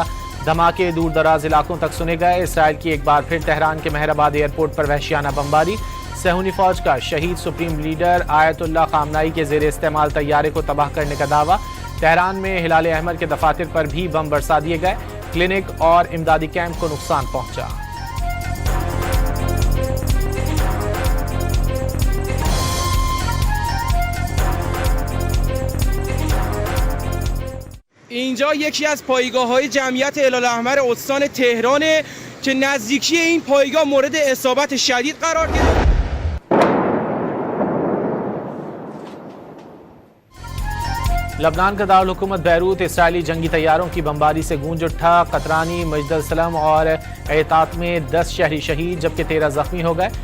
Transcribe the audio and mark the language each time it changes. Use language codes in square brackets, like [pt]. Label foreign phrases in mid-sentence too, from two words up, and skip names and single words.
[ur] دھماکے دور دراز علاقوں تک سنے گئے۔ اسرائیل کی ایک بار پھر تہران کے مہرآباد ایئرپورٹ پر وحشیانہ بمباری. صہیونی فوج کا شہید سپریم لیڈر آیت اللہ خامنہ ای کے زیر استعمال طیارے کو تباہ کرنے کا دعویٰ. تہران میں ہلال احمر کے دفاتر پر بھی بم برسا دیے گئے. کلینک اور امدادی کیمپ کو نقصان پہنچا. [fa] اینجا یکی از پایگاه‌های جمعیت هلال‌احمر استان تهرانه که نزدیکی این پایگاه مورد اصابت شدید قرار گرفت. [ur] لبنان کا دارالحکومت بیروت اسرائیلی جنگی طیاروں کی بمباری سے گونج اٹھا. کترانی، مجدسلم اور عیتات میں 10 شہری شہید جبکہ 13 زخمی ہو گئے.